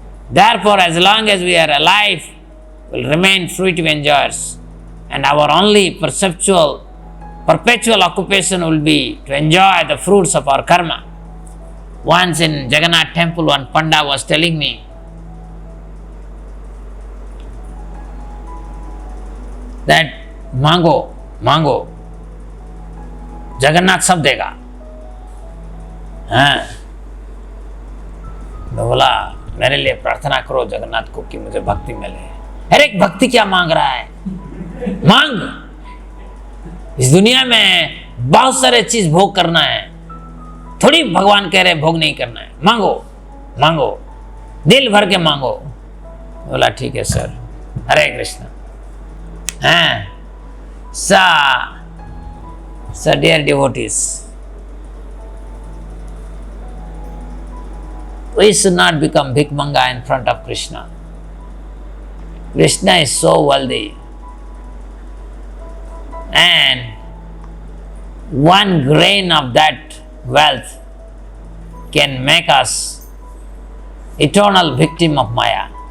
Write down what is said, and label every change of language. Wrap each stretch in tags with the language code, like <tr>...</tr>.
<en>Therefore, as long as we are alive, we will remain fruitive enjoyers, and our only perpetual occupation will be to enjoy the fruits of our karma. Once in Jagannath temple, one Panda was telling me that mango</en> <hi>Jagannath सब देगा। हाँ, तो बोला मेरे लिए प्रार्थना करो जगन्नाथ को कि मुझे भक्ति मिले। अरे भक्ति क्या मांग रहा है? मांग, इस दुनिया में बहुत सारे चीज भोग करना है, थोड़ी भगवान कह रहे भोग नहीं करना है। मांगो मांगो, दिल भर के मांगो। बोला ठीक है सर, हरे कृष्ण।</hi> <en>हाँ, so dear devotees, we should not become bhikmanga in front of Krishna. Krishna is so wealthy, and one grain of that wealth can make us eternal victim of Maya.</en>